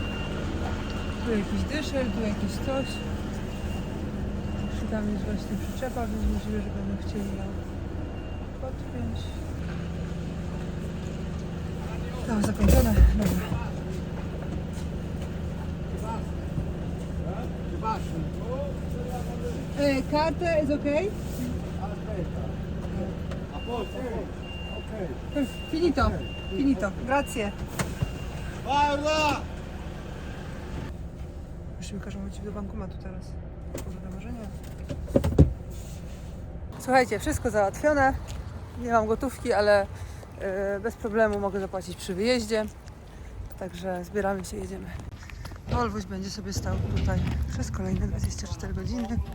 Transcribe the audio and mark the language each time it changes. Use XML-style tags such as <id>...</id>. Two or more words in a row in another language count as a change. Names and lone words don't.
<pl>Tu jakiś dyszel, tu jakieś coś. Czy tam jest właśnie przyczepa, więc możliwe, że będą chcieli ją podpiąć. To zakończone. Dobra.</pl> <en>Kartę is okay?</en> <it>A posto? Ok. Finito. Finito. Grazie. Guarda!</it> <pl>Już mi każą chodzić do bankomatu teraz. Kurde, może nie. Słuchajcie, wszystko załatwione. Nie mam gotówki, ale bez problemu mogę zapłacić przy wyjeździe. Także zbieramy się, jedziemy. Volvoś będzie sobie stał tutaj przez kolejne 24 godziny.</pl>